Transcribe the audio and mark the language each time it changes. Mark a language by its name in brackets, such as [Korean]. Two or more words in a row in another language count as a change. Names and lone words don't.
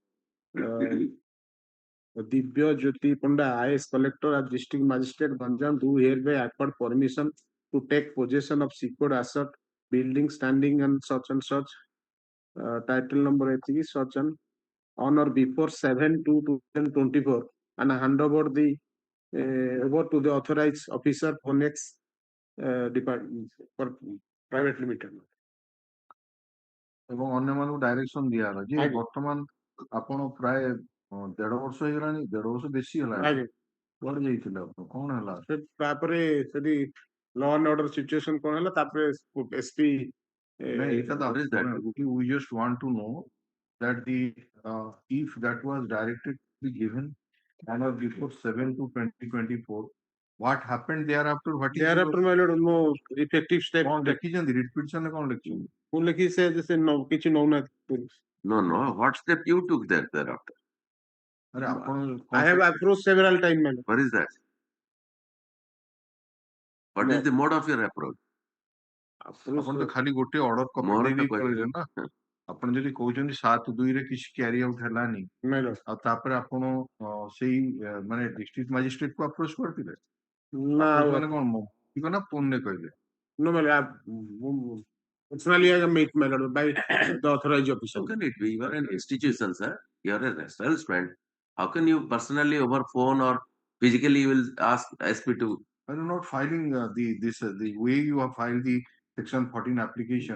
[English] Divya Jyoti Panda, IS Collector as District Magistrate Ganjam, do hereby accord permission to take possession of secured asset, building standing and such, title number such and on or before 7/2/2024, and hand over over to the authorized officer for next department for private limited. [Odia] ଏବଂ ଅନ୍ୟମାନଙ୍କୁ ଡାଇରେକ୍ସନ ଦିଆହେଲା ଯେ ବର୍ତ୍ତମାନ ଆପଣ ପ୍ରାୟ 1.5 ବର୍ଷ ହେଇଗଲାଣି 1.5 ବର୍ଷ ବେଶୀ ହେଲାଣି କୁଆଡେ ଯାଇଥିଲେ ଆପଣ କଣ ହେଲା ତାପରେ ସେଠି [English] law and order situation [Odia] କଣ ହେଲା ତାପରେ SP ଏଇଟା ତ [English] we just want to know that the if that was directed to be given on or before 7/2/2024, what happened thereafter? What is thereafter my lord no effective step [Odia] କଣ ଲେଖିଛନ୍ତି [English] writ petitionରେ [Odia] କଣ ଲେଖିଛନ୍ତି ମୁଁ ଲେଖି ସେ କିଛି ନଉନାହାନ୍ତି [English] No. What step you took thereafter? I have approached several times, madam. What is that? What is the mode of your approach? [Odia] ଆପଣ ତ ଖାଲି ଗୋଟେ [English] order copy [Odia] ଦେଇ ପଳେଇଲେ ନା। ଆପଣ ଯଦି କହୁଛନ୍ତି 7/2 ରେ କିଛି [English] carry out [Odia] ହେଲାନି ଆଉ ତାପରେ ଆପଣ ସେଇ ମାନେ [English] district magistrate [Odia] କୁ ଆପ୍ରୋଚ କରିଥିଲେ ମାନେ କଣ ଠିକ ନା ଫୋନରେ କହିଲେ? [English] No, madam. Personally, I am met, madam, by the authorized official. How can it be? You are an institution, sir. You are a establishment. How can you personally over phone or physically you will ask SP to? I am not filing the way you have filed the Section 14 application.